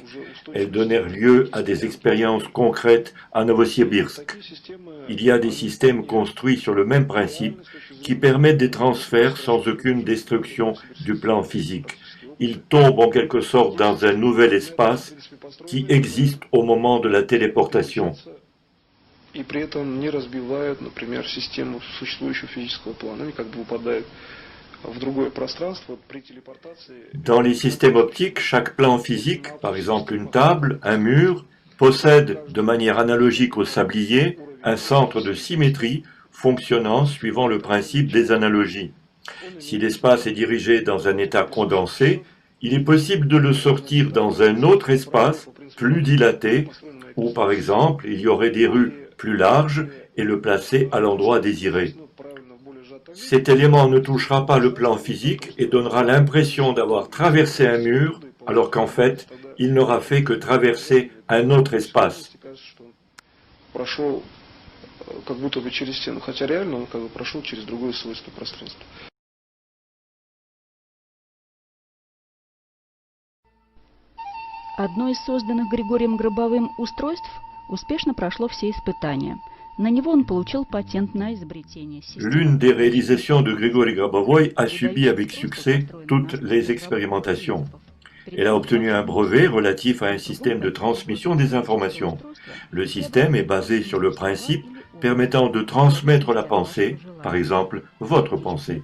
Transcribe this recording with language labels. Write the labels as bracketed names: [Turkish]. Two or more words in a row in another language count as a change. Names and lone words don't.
[French] Elles donnèrent lieu à des expériences concrètes à Novosibirsk. Il y a des systèmes construits sur le même principe qui permettent des transferts sans aucune destruction du plan physique. Ils tombent en quelque sorte dans un nouvel espace qui existe au moment de la téléportation. [Russian] И при этом не разбивают, например, систему существующего физического плана. Они как бы упадают в другое пространство при телепортации. [French] Dans les systèmes optiques, chaque plan physique, par exemple une table, un mur, possède de manière analogique au sablier un centre de symétrie fonctionnant suivant le principe des analogies. Si l'espace est dirigé dans un état condensé, il est possible de le sortir dans un autre espace plus dilaté, où par exemple il y aurait des rues plus large et le placer à l'endroit désiré. Cet élément ne touchera pas le plan physique et donnera l'impression d'avoir traversé un mur, alors qu'en fait, il n'aura fait que traverser un autre espace. [Russian] Прошел как будто бы через стену, хотя реально он как бы прошел через другое свойство пространства. Одно из созданных Григорием Гробовым устройств успешно прошло все испытания. На него он получил патент на изобретение системы. [French] L'une des réalisations de Grigori Grabovoï a subi avec succès toutes les expérimentations. Elle a obtenu un brevet relatif à un système de transmission des informations. Le système est basé sur le principe permettant de transmettre la pensée, par exemple votre pensée.